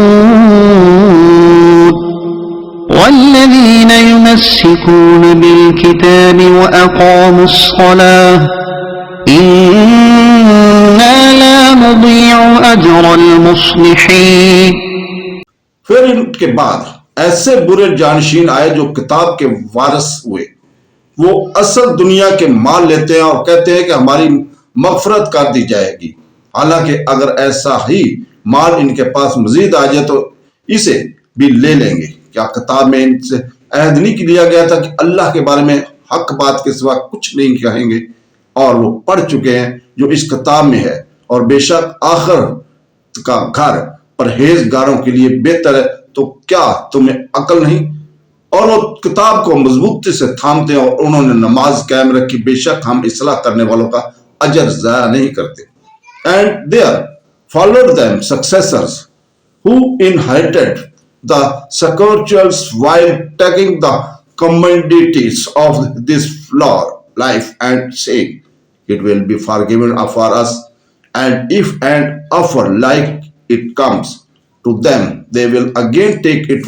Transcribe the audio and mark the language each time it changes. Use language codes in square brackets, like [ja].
[ar] تعقلون والذين يمسكون بالكتاب وأقاموا الصلاة إنا لا نضيع أجر المصلحين. [ur] پھر ان کے بعد ایسے برے جانشین آئے جو کتاب کے وارث ہوئے. وہ اصل دنیا کے مال لیتے ہیں اور کہتے ہیں کہ ہماری مغفرت کر دی جائے گی, حالانکہ اگر ایسا ہی مال ان کے پاس مزید آ جائے تو اسے بھی لے لیں گے. کیا کتاب میں ان سے عہد نہیں لیا گیا تھا کہ اللہ کے بارے میں حق بات کے سوا کچھ نہیں کہیں گے؟ اور وہ پڑھ چکے ہیں جو اس کتاب میں ہے, اور بے شک آخر کا گھر پرہیزگاروں کے لیے بہتر ہے. تو کیا تمہیں عقل نہیں؟ اور وہ کتاب کو مضبوطی سے تھامتے ہیں اور انہوں نے نماز قائم رکھی. بے شک ہم اصلاح کرنے والوں کا اجر ضائع نہیں کرتے. [en] And there followed them successors who inherited the spirituals while taking the commodities of this life and saying, it will be forgiven for us, and if an offer like it comes to them, they will again take it.